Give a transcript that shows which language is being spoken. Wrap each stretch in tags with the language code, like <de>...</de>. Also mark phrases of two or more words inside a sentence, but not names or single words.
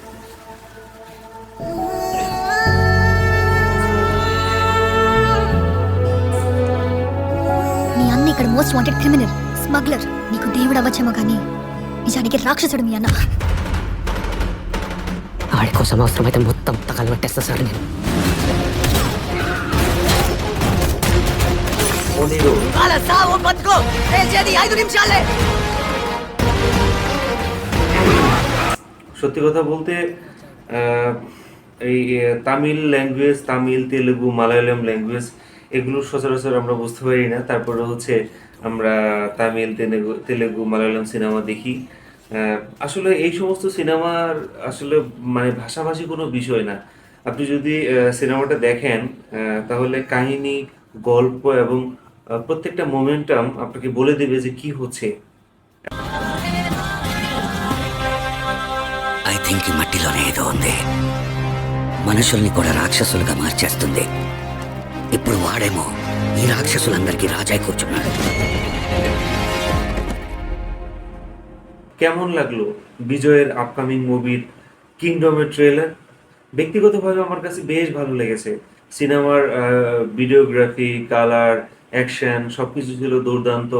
<te>మీ అన్న ఇక్కడ</te> <en>most wanted criminal,</en> <te>స్మగ్లర్. నీకు దేవుడు అవ్వచ్చేమో కానీ నిజానికి రాక్షసుడు మీ అన్న. ఆడి కోసం అవసరమైతే మొత్తం తగలబెట్టేస్తా సార్ నేను.</te> <bn>সত্যি কথা বলতে এই তামিল ল্যাঙ্গুয়েজ, তামিল, তেলেগু, মালায়ালাম ল্যাঙ্গুয়েজ এগুলো সচরাচর আমরা বুঝতে পারি না। তারপরে হচ্ছে আমরা তামিল, তেলেগু, মালায়ালাম সিনেমা দেখি। আসলে এই সমস্ত সিনেমার আসলে মানে ভাষাভাষী কোনো বিষয় না। আপনি যদি সিনেমাটা দেখেন তাহলে কাহিনী, গল্প এবং প্রত্যেকটা মোমেন্টাম আপনাকে বলে দেবে যে কি হচ্ছে।</bn> <en>I think</en> <te>ఈ మట్టిలోనే ఏదో ఉంది, మనుషుల్ని కూడా రాక్షసులుగా మార్చేస్తుంది. ఇప్పుడు వాడేమో ఈ రాక్షసులందరికీ రాజాయి కూర్చున్నాడు.</te> <bn>কেমন লাগলো বিজয়ের আপকামিং মুভির কিংডমের ট্রেলার? ব্যক্তিগতভাবে আমার কাছে বেশ ভালো লেগেছে। সিনেমার ভিডিওগ্রাফি, কালার, অ্যাকশন সবকিছু ছিল দুর্দান্ত।</bn>